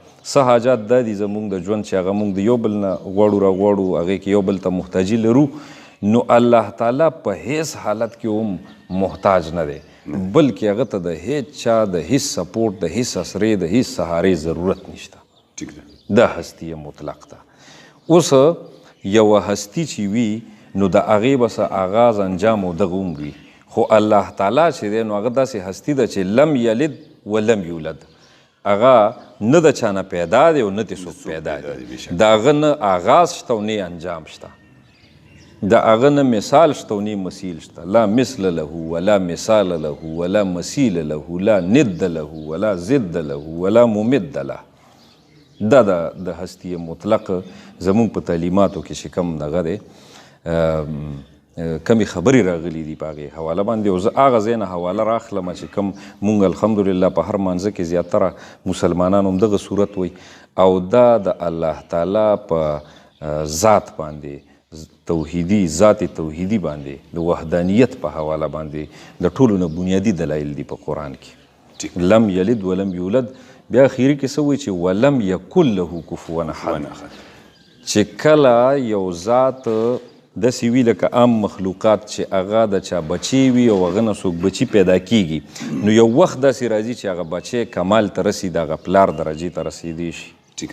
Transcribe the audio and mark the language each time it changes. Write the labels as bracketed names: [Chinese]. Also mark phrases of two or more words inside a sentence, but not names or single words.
[Pashto] څه حاجات دا دي زموږ د ژوند چې هغه موږ د یو بل نه غواړو را غواړو، هغې کې یو بل ته محتاجي لرو، نو الله تعالی په هیڅ حالت کې هم محتاج نه دی، بلکې هغه ته د هیڅ چا د هیڅ سپورټ، د هیڅ عصرې، د هیڅ سهارې ضرورت نشته. دا هستی مطلق ده. اوس یوه هستی چې وي نو د هغې به څه آغاز انجام او دغه هم وي، خو الله تعالی چې دی نو هغه داسې هستی ده چې [Arabic] لم یلد ولم یولد. [Pashto] هغه نه د چا نه پیدا دی او نه د څوک پیدا دی. د هغه نه آغاز شته او نه انجام شته. د هغه نه مثال شته او نه مثیل شته. [Arabic] لا مثل له ولا مثال له ولا مثیل له، لا ند له ولا ضد له ولا ممد له. [Pashto] دا د هستی مطلق زمونږ په تعلیماتو کې چې کوم دغه دی کمی خبرې راغلي دي په هغې حواله باندې، او زه هغه ځای نه حواله راخلم چې کوم مونږ الحمدلله په هر مانځه کې زیاتره مسلمانان هم دغه صورت وی، او دا د الله تعالی په ذات باندې، توحیدي ذات توحیدي باندې، د وحدانیت په حواله باندې د ټولو نه بنیادي دلایل دي په قرآن کې. [Arabic] لم یلد ولم یولد. [Pashto] بیا اخیری کې څه وایي چې [Arabic] ولم یکن له کفوا احد، [Pashto] چې کله یو ذات داسې وي لکه عام مخلوقات چې هغه د چا بچی وي او هغه نه څوک بچي پیدا کیږي، نو یو وخت داسې راځي چې هغه بچی کمال ته رسي، د هغه پلار درجې ته رسېدی شي.